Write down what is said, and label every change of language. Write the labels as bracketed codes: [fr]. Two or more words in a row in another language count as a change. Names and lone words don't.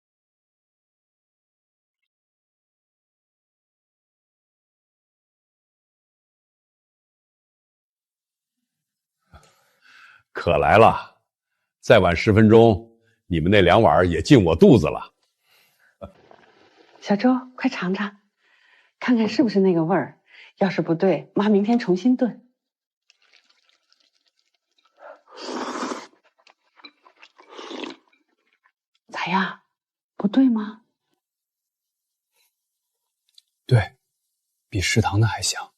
[zh] 可来了，再晚10分鐘，你們那2碗也進我肚子了。小周，快嘗嘗，看看是不是那個味兒。要是不對，媽明天重新燉。咋樣？不對嗎？對，比食堂的還香。